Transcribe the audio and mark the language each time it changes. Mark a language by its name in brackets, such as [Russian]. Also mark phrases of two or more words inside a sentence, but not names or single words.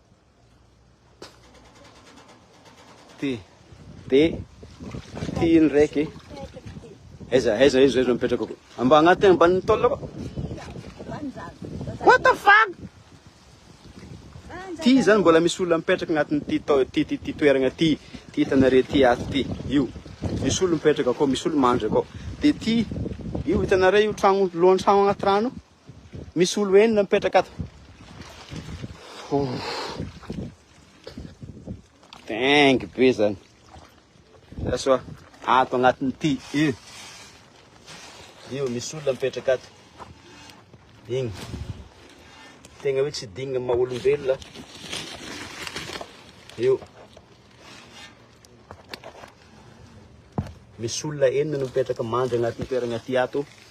[Malagasy] ty ino raiky aiza mipetraka ko amba agnaty ambanin'ny tôle ko [English] what the fuck [Malagasy] ty zany mbola misy olona mipetraka agnatin'ny ty toeragna ty hitanareo ty ato ty io misy olo mipetraka akao misy olo mandry akao de ty io hitanareo io tragno lohan-tragno agnaty rano misy olo enina mipetraka ato tengy be zany aso ato agnatin'ny ty io misy olona mipetraka ato igny tegna hoe tsy dignina maha olombelona io misy olona enina no mipetraka mandry agnatin'ny toeragna ty ato